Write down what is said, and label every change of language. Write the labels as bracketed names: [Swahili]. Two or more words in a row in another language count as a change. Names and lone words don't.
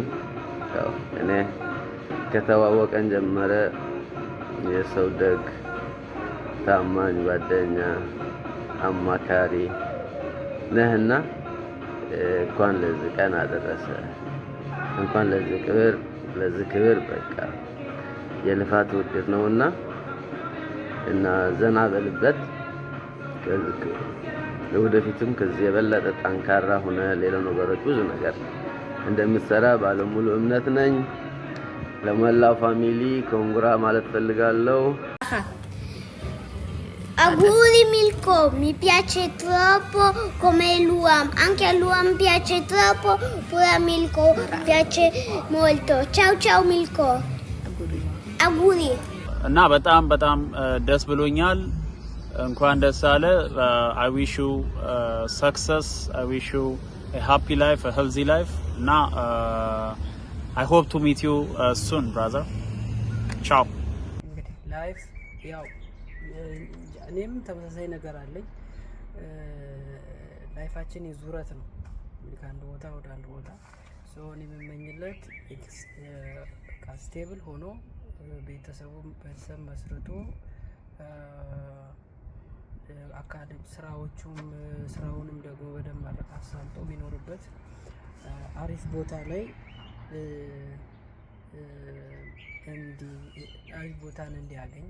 [Amharic] ያው እኔ ከተዋወቀን ጀመረ የሰው ደግ ታማኝ ጓደኛ አማካሪ ነህና እንኳን ለዚህ ቀን አደረሰ። እንኳን ለዚህ ክብር በቃ የልፋት ውጤት ነውና እና ዘና በልበት ለወደፊትም ከዚህ የበለጠ ጠንካራ ሆነ ሌላ ነገሮች ብዙ ነገር እንደምትሰራ ባለሙሉ እምነት ነኝ። ለመላው [English] family congra [Amharic] ማለት ፈልጋለሁ። [Italian] Auguri Milko, mi piace troppo come Luam, anche a Luam piace troppo, pure a Milko piace molto. Ciao Milko. Auguri. [Amharic] እና በጣም ደስ ብሎኛል። እንኳን ደስ አለ። [English] I wish you success. I wish you a happy life, a healthy life. እና I hope to meet you soon, brother. [Italian] Ciao. [Amharic] ላይፍ ያው እኔም ተመሳሳይ ነገር አለኝ። ላይፋችን የዙረት ነው ከአንድ ቦታ ወደ አንድ ቦታ እኔ የምመኝለት ስቴብል ሆኖ ቤተሰብ መስርቶ አካዳሚ ስራውንም ደግሞ በደንብ አሳልጦ ቢኖርበት አሪፍ ቦታ ላይ አሪፍ ቦታን እንዲያገኝ